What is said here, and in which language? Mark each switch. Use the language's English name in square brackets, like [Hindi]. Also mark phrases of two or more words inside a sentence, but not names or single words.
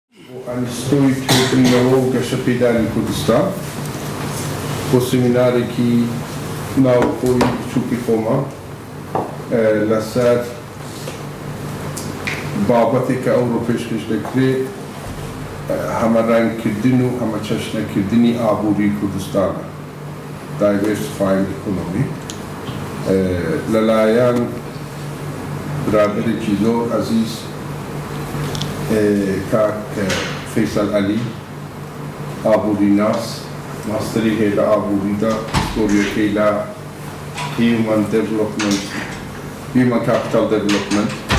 [Central Kurdish] ئەنستۆی تێبینەوە و گەشەپێدانی کوردستان بۆ سمینارێکی ناوخۆی بچووکی خۆمە لەسەر بابەتێک کە ئەوڕۆ پێشکەش دەکرێت هەمەڕەنگکردن و هەمە چەشنەکردنی ئابووری کوردستانە [English] diversifying economy [Central Kurdish] لەلایەن برادێکی زۆر عەزیز کاک فەیسەل عەلی ئابووری ناس ماستەری هەیە لە ئابووریدا ئیسۆریەکەی لە [English] Human Capital Development